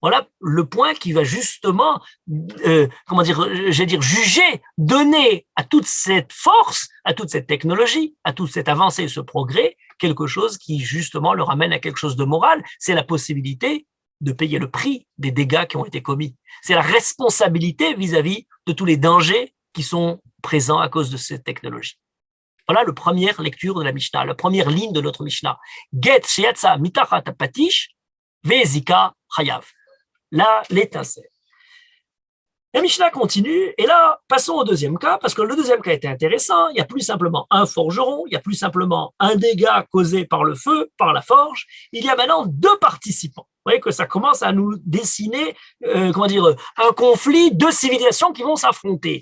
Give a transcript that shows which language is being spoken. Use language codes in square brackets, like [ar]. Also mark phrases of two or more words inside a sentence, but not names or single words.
[fr] Voilà le point qui va justement, juger, donner à toute cette force, à toute cette technologie, à toute cette avancée, ce progrès, quelque chose qui justement le ramène à quelque chose de moral. C'est la possibilité de payer le prix des dégâts qui ont été commis. C'est la responsabilité vis-à-vis de tous les dangers qui sont présents à cause de cette technologie. Voilà la première lecture de la Mishnah, la première ligne de notre Mishnah. [he] גץ שיצא מתחת פטיש והזיק חייב. [fr] Là, l'étincelle. La Mishnah continue, et là, passons au deuxième cas, parce que le deuxième cas était intéressant. Il n'y a plus simplement un forgeron, il n'y a plus simplement un dégât causé par le feu, par la forge. Il y a maintenant deux participants. Vous voyez que ça commence à nous dessiner, un conflit, deux civilisations qui vont s'affronter.